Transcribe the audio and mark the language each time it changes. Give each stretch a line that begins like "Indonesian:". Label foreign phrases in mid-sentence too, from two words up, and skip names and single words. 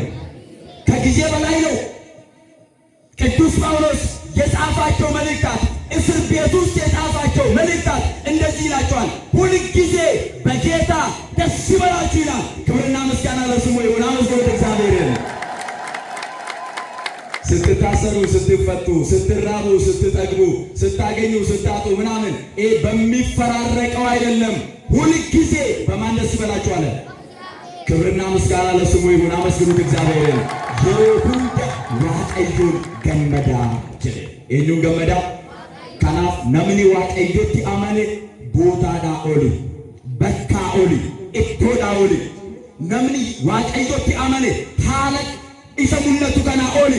Amharic: ከጊዜ በላይ ነው። ቅዱስ ጳውሎስ የጻፋቸው መልእክታት እስር ቤት ውስጥ የጻፋቸው መልእክታት እንደዚህ ይላቸዋል። ሁል ጊዜ በጌታ ደስ ይበላችሁ ይላል። ክብርና ምስጋና ለስሙ ይሁን። አመስግኑት እግዚአብሔርን። ስትታሰሩ፣ ስትፈቱ፣ ስትራቡ፣ ስትጠግቡ፣ ስታገኙ፣ ስታጡ ምናምን ይሄ በሚፈራረቀው አይደለም። ሁል ጊዜ በማን ደስ ይበላችሁ አለ? ክብርና ምስጋና ለስሙ ይሁን። አመስግኑት እግዚአብሔርን።
Oromo: yeroo hunda waaqayyoon gammadaa jedhe. Eenyuun gammadaa? Kanaaf namni waaqayyotti amane bootaadhaa oli, bakkaa oli, iddoodhaa oli. Namni waaqayyotti amane haala isa mul'atu kanaa oli.